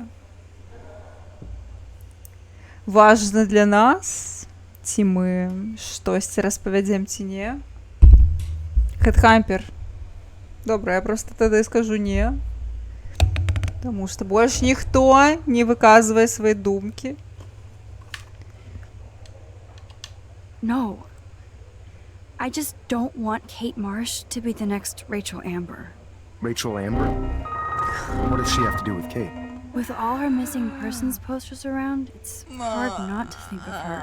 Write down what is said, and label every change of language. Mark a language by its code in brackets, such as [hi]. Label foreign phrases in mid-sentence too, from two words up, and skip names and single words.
[be] Важна для нас, ці мы штосьці распавядзем ці не. Хедхампер. Добра, я просто тады скажу не. Таму што больш ніхто не выказвае свае думкі. [en] No. I just don't want Kate Marsh to be the next Rachel Amber. Rachel Amber? What does she have to do with Kate? With all her missing persons posters around, it's hard not to think of her.